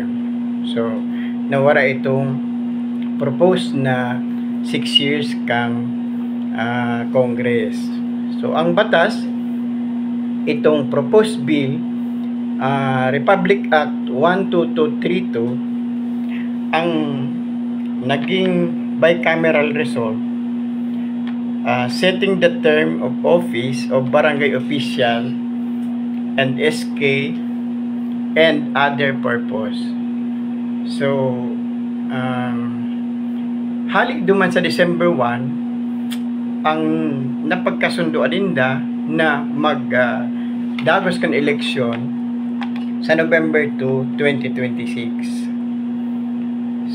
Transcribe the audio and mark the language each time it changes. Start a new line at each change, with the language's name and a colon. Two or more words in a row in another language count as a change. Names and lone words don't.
Bikol: So nawara itong proposed na 6 years kang Congress. So ang batas, itong
English: proposed bill,
Bikol: Republic Act 12232, ang naging bicameral result,
English: setting the term of office of barangay official and SK and other purpose.
Bikol: So halik duman sa December 1 ang napagkasunduan dinda na dagos kan eleksyon sa November 2, 2026.